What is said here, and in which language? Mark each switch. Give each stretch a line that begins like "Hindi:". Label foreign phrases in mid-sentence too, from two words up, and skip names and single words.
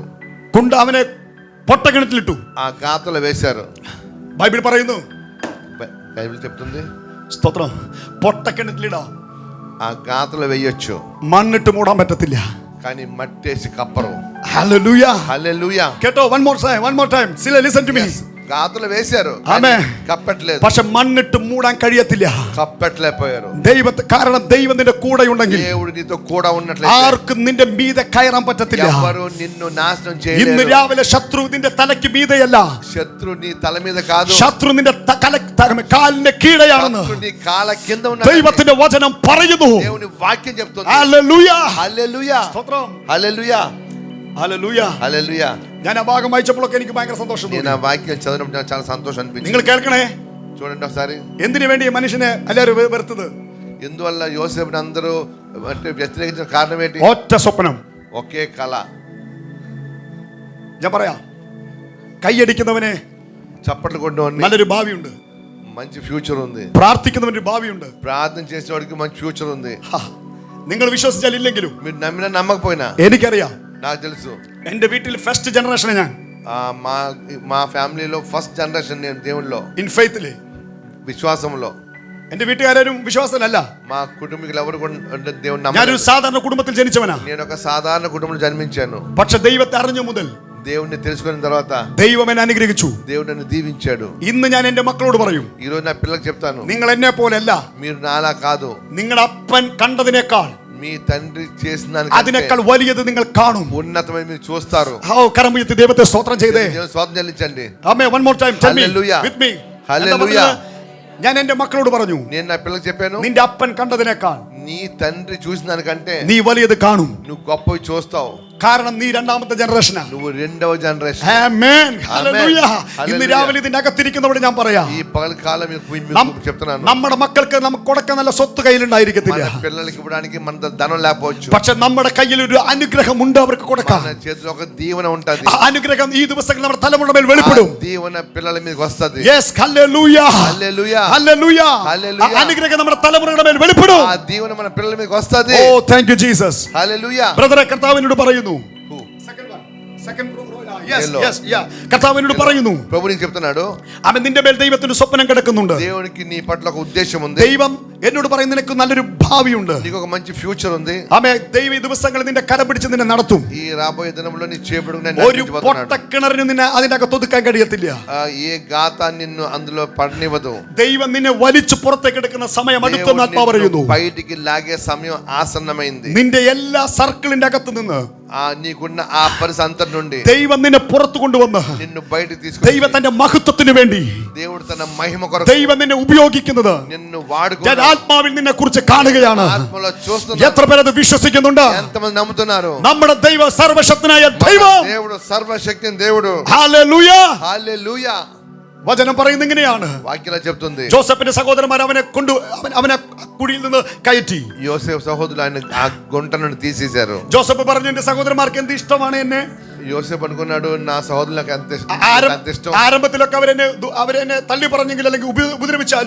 Malayalam: കൊണ്ട് അവനെ പൊട്ടക്കിണറ്റിലിട്ടു.
Telugu: ఆ గాతలో వేశారు.
Malayalam: ബൈബിൾ പറയുന്നു,
Telugu: బైబిల్ చెప్తుంది,
Malayalam: സ്തോത്രം, പൊട്ടക്കിണറ്റിലിടാം,
Telugu: ఆ గాతలో వేయొచ్చు,
Malayalam: മണ്ണിട്ട് മൂടാൻ പറ്റത്തില്ല.
Telugu: కానీ మట్టేసి కప్పరు.
Malayalam: ഹല്ലേലൂയ,
Telugu: హల్లెలూయా.
English: കേട്ടോ? One more time sila listen to me.
Telugu: గాతలు వేశారు,
Malayalam: ആമേൻ.
Telugu: కప్పట్లేదు,
Malayalam: പക്ഷെ മണ്ണിട്ട് മൂടാൻ കഴിയത്തില്ല.
Telugu: కప్పట్లేకపోయారు.
Malayalam: കാരണം ദൈവം നിന്റെ കൂടെ ഉണ്ടെങ്കിൽ
Telugu: దేవుడు నీతో కూడా ఉన్నట్లయితే
Malayalam: ആർക്കും നിന്റെ മീതെ കയറാൻ പറ്റത്തില്ല.
Telugu: ఎవరు నిన్ను నాశనం
Malayalam: ഇന്ന്
Telugu: చేయలేరు.
Malayalam: രാവിലെ శత్రు നിന്റെ തലയ്ക്ക് മീതെയല്ല,
Telugu: శత్రు నీ తల మీద కాదు,
Malayalam: ശത്രു നിന്റെ കാലിന്റെ കീഴെയാണെന്ന്
Telugu: శత్రు నీ కాళ్ళ కింద ఉన్నాడు.
Malayalam: ദൈവത്തിന്റെ വചനം പറയുന്നു.
Telugu: దేవుని వాక్యం చెప్తుంది.
Malayalam: ഹല്ലേലൂയ,
Telugu: హల్లెలూయా,
Malayalam: സ്തോത്രം,
Telugu: హల్లెలూయా,
Malayalam: ഹല്ലേലൂയ.
Telugu: హల్లెలూయా.
Malayalam: ഞാൻ ആ ഭാഗം വായിച്ചപ്പോഴൊക്കെ എനിക്ക് ഭയങ്കര സന്തോഷം
Telugu: నేను
Malayalam: തോന്നി.
Telugu: ఆ వాక్యం చదివినప్పుడు నాకు చాలా సంతోషం అనిపించింది.
Malayalam: നിങ്ങൾ കേൾക്കണേ,
Telugu: చూడండి ఒకసారి,
Malayalam: എന്തിനു വേണ്ടി മനുഷ്യനെ എല്ലാവരും വെറുത്തത്?
Telugu: ఎందువల్ల యోసేపుని అందరూ అంటే వ్యతిరేకించిన కారణం ఏంటి?
Malayalam: ഒറ്റ സ്വപ്നം,
Telugu: ఒకే కళ.
Malayalam: ഞാൻ പറയാം, കൈയടിക്കുന്നവനെ
Telugu: చప్పట్లు కొట్టేవాడిని
Malayalam: നല്ലൊരു ഭാവിയുണ്ട്,
Telugu: మంచి ఫ్యూచర్ ఉంది,
Malayalam: പ്രാർത്ഥിക്കുന്നവന് ప్రార్థിക്കുന്നവന്
Telugu: ప్రార్థన చేసేవాడికి మంచి ఫ్యూచర్ ఉంది.
Malayalam: നിങ്ങൾ വിശ്വസിച്ചാൽ ഇല്ലെങ്കിലും
Telugu: మీరు నమ్మినా నమ్మకపోయినా
Malayalam: എനിക്കറിയാം.
Telugu: నాకు తెలుసు.
Malayalam: എന്റെ വീട്ടിൽ
English: first generation
Malayalam: ഞാൻ
Telugu: మా ఫ్యామిలీలో
English: first generation
Telugu: నేను దేవుళ్ళలో,
English: in faith-il.
Telugu: విశ్వాసంలో.
Malayalam: എന്റെ വീട്ടുകാരും വിശ്വാസത്തിലല്ല,
Telugu: మా కుటుంబీకులు ఎవరు కూడా దేవుని
Malayalam: ഞാനൊരു
Telugu: నమ్మరు.
Malayalam: സാധാരണ കുടുംബത്തിൽ ജനിച്ചവനാ.
Telugu: నేను ఒక సాధారణ కుటుంబంలో జన్మించాను.
Malayalam: പക്ഷെ ദൈവത്തെ അറിഞ്ഞ മുതൽ
Telugu: దేవుణ్ణి తెలుసుకున్న తర్వాత
Malayalam: ദൈവം എന്നെ അനുഗ്രഹിച്ചു.
Telugu: దేవుడు నన్ను దీవించాడు.
Malayalam: ഇന്ന് ഞാൻ എന്റെ മക്കളോട് പറയും,
Telugu: ఈ రోజు నా పిల్లలకు చెప్తాను,
Malayalam: നിങ്ങൾ എന്നെ പോലെയല്ല,
Telugu: మీరు నాలా కాదు,
Malayalam: നിങ്ങളുടെ അപ്പൻ കണ്ടതിനേക്കാൾ
Telugu: మీ తండ్రి చేసిన
Malayalam: അതിനേക്കാൾ വലിയത് നിങ്ങൾ കാണും.
Telugu: ఉన్నతమైన మీరు చూస్తారు.
Malayalam: കരം ഉയർത്തി ദൈവത്തെ സ്തോത്രം ചെയ്തേ.
Telugu: దేవుని స్వాతం చెల్లించండి.
Malayalam: ആമേൻ.
English: One more time tell me Hallelujah. with me. Hallelujah.
Malayalam: ഞാൻ എന്റെ മക്കളോട് പറഞ്ഞു,
Telugu: నేను నా పిల్లలకు చెప్పాను,
Malayalam: നിന്റെ അപ്പൻ കണ്ടതിനേക്കാൾ
Telugu: నీ తండ్రి చూసిన దానికంటే
Malayalam: നീ വലിയത് കാണും.
Telugu: నువ్వు గొప్పవి చూస్తావు.
Malayalam: കാരണം നീ രണ്ടാമത്തെ ജനറേഷനാ.
Telugu: నువ్వు రెండవ జనరేషన్.
Malayalam: ആമേൻ. ഹല്ലേലൂയ.
English: Hallelujah.
Malayalam: ഇന്ന് രാവിലെ ഇതിന്റെ അകത്തിരിക്കുന്നവരോട് ഞാൻ പറയാം,
Telugu: ఈ పగల కాలం మీకు చెప్తున్నాను,
Malayalam: നമ്മുടെ മക്കൾക്ക് നമുക്ക് കൊടുക്കാൻ നല്ല സ്വത്ത് കയ്യിലുണ്ടായിരിക്കത്തില്ല,
Telugu: మన పిల్లలకి ఇవ్వడానికి మన ధనం లేకపోవచ్చు,
Malayalam: പക്ഷെ നമ്മുടെ കയ്യിൽ ഒരു അനുഗ്രഹം ഉണ്ട് അവർക്ക് കൊടുക്കാം.
Telugu: మన చేతిలో ఒక దీవెన ఉంటది.
Malayalam: ആ അനുഗ്രഹം ഈ ദിവസങ്ങളിൽ നമ്മുടെ തലമുറ മേൽ വെളിപ്പെടും.
Telugu: ఆ దీవెన పిల్లల మీదకి వస్తది.
Malayalam: യെസ് ഹല്ലേലൂയ,
Telugu: హల్లెలూయా,
Malayalam: ഹല്ലേലൂയ.
English: Hallelujah.
Malayalam: ആ അനുഗ്രഹം നമ്മുടെ തലമുറയുടെ മേൽ വെളിപ്പെടും.
Telugu: ఆ దీవెన మన పిల్లల మీదకి వస్తది.
English: Oh thank you Jesus.
Telugu: హల్లెలూయా.
Malayalam: ബ്രദറെ, കർത്താവിനോട് പറയുന്നു, കർത്താവിനോട് പറയുന്നു,
Telugu: ప్రభు నీకు చెప్తున్నాడు,
Malayalam: അവൻ നിന്റെ മേൽ ദൈവത്തിന് സ്വപ്നം കിടക്കുന്നുണ്ട്.
Telugu: దేవునికి నీ పట్ల ఒక ఉద్దేశం ఉంది.
Malayalam: ദൈവം എന്നോട് പറയുന്ന നിനക്ക് നല്ലൊരു ഭാവിയുണ്ട്.
Telugu: నీకు ఒక మంచి ఫ్యూచర్ ఉంది.
Malayalam: ആമേൻ. ദൈവം ഈ ദിവസങ്ങളിൽ നിന്റെ കരം പിടിച്ച് നിന്നെ നടത്തും.
Telugu: ఈ రాబోయే దినంలో నీ చేపడుకు నేను
Malayalam: ഒരു പൊട്ടക്കിണറിന് നിന്നെ അതിന്റെ അകത്ത് ഒതുക്കാൻ കഴിയത്തില്ല.
Telugu: ఏ గాత నిన్ను అందులో పడనివ్వదు.
Malayalam: ദൈവം നിന്നെ വലിച്ചു പുറത്തേക്ക് എടുക്കുന്ന സമയം അടുത്തെന്ന് ആത്മാ പറയുന്നു.
Telugu: బయటికి లాగే సమయం ఆసన్నమైంది.
Malayalam: നിന്റെ എല്ലാ സർക്കിളിന്റെ അകത്ത് നിന്ന്
Telugu: నీకున్న ఆ పరిసంతటి నుండి
Malayalam: ദൈവം നിന്നെ പുറത്തു കൊണ്ടുവന്ന്
Telugu: నిన్ను బయటికి తీసుకొని
Malayalam: ദൈവം തന്റെ മഹത്വത്തിന് വേണ്ടി
Telugu: దేవుడు తన మహిమ కొరకు
Malayalam: ദൈവം നിന്നെ ഉപയോഗിക്കുന്നത്
Telugu: నిన్ను వాడుకొని
Malayalam: ഞാൻ ആത്മാവിൽ നിന്നെ കുറിച്ച് കാണുകയാണ്.
Telugu: ఆత్మలో చూస్తున్నా.
Malayalam: എത്ര പേരത് വിശ്വസിക്കുന്നുണ്ട്?
Telugu: ఎంతమంది నమ్ముతున్నారు?
Malayalam: നമ്മുടെ ദൈവ സർവശക്തനായ ദൈവം,
Telugu: దేవుడు సర్వశక్తిని దేవుడు.
Malayalam: ഹല്ലേലൂയ,
Telugu: హల్లెలూయా.
Malayalam: വചനം പറയുന്ന ഇങ്ങനെയാണ്,
Telugu: వాక్యం చెప్తుంది,
Malayalam: ജോസഫിന്റെ സഹോദരന്മാർ അവനെ കുഴിയിൽ നിന്ന് കയറ്റി.
Telugu: యోసేపు సహోదరులు ఆయన ఆ గుంట నుండి తీసేశారు.
Malayalam: ജോസഫ് പറഞ്ഞു, എന്റെ സഹോദരന്മാർക്ക് എന്ത് ഇഷ്ടമാണ് എന്നെ.
Telugu: యోసేపు అనుకున్నాడు, నా సహోదరులకు ఎంత ఇష్టం.
Malayalam: ആരംഭത്തിലൊക്കെ അവരെന്നെ തള്ളി പറഞ്ഞെങ്കിൽ അല്ലെങ്കിൽ ഉപദ്രവിച്ചാലും